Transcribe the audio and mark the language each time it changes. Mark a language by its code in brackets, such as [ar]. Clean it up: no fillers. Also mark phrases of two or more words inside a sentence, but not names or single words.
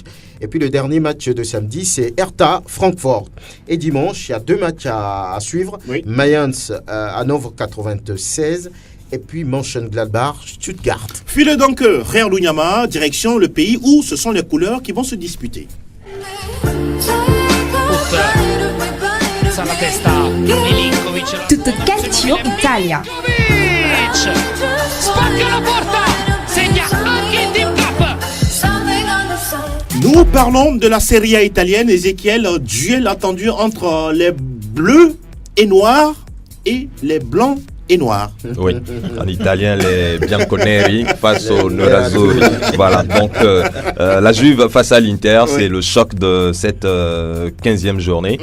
[fr] Et puis le dernier match de samedi, c'est Hertha Francfort. Et dimanche, il y a deux matchs à suivre. Mayence Hanovre 96 et puis Mönchengladbach Stuttgart. File donc frère Lunyama, direction le pays où ce sont les couleurs qui vont se disputer. [it] Tutto calcio Italia. Spacca la porta, segna anche il Team Cup. [fr] Nous parlons de la Serie A italienne, Ezekiel, duel attendu entre les bleus et noirs et les blancs et noirs. Oui, en italien, les bianconeri face aux nerazzurri. Voilà, donc la Juve face à l'Inter, c'est le choc de cette 15e journée.